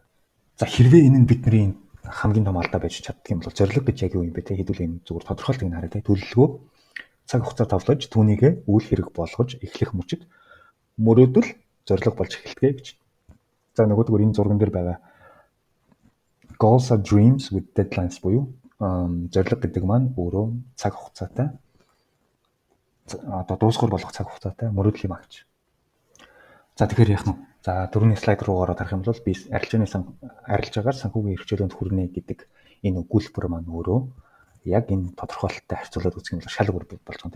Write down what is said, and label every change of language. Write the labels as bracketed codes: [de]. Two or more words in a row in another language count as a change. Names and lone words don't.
[mn] За хэрвээ энэ нь бидний хамгийн том алдаа байж чаддаг юм бол зорилго гэж яг юу юм бэ те? Хэдүүл энэ зүгээр тодорхойлт нь хараа те. Төлөвлөгөө цаг хугацаа тавлаж түүнийг үйл хэрэг болгож эхлэх мөчид мөрөөдөл зорилго болж эхэлдэг гэж. За нөгөөдгөр энэ зурган дээр байгаа [en] goals are dreams with deadlines [mn] буюу зорилго гэдэг маань өөрөө цаг хугацаатай одоо дуусгар болох цаг хугацаатай мөрөөдөл юм агч. За тэгэхээр яах нь? За дөрөвний слайд руу ороод харах юм бол би арилжаагаар санхүүгийн эрхчлөөнд хүрнэ гэдэг энэ өгүүлбэр маань өөрөө яг энэ тодорхойлолттой харьцуулаад үзэх юм бол шал бүр болж байгаа.